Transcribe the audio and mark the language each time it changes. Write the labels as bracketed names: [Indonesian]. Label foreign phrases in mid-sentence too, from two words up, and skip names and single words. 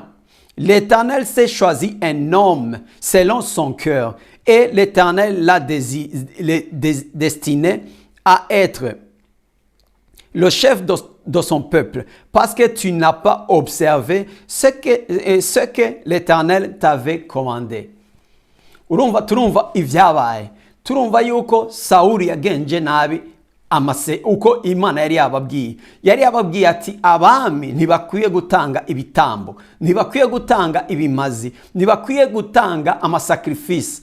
[French] L'Éternel s'est choisi un homme selon son cœur et l'Éternel l'a destiné à être le chef de son peuple parce que tu n'as pas observé ce que l'Éternel t'avait commandé. [Rundi] Turumva ivyabaye. Turumva yuko Sauli yagenje nabi uko Imana yari yababwiye ati abami ntibakwiye gutanga ibitambo, ntibakwiye gutanga ibimazi, ntibakwiye gutanga amasakrifisi.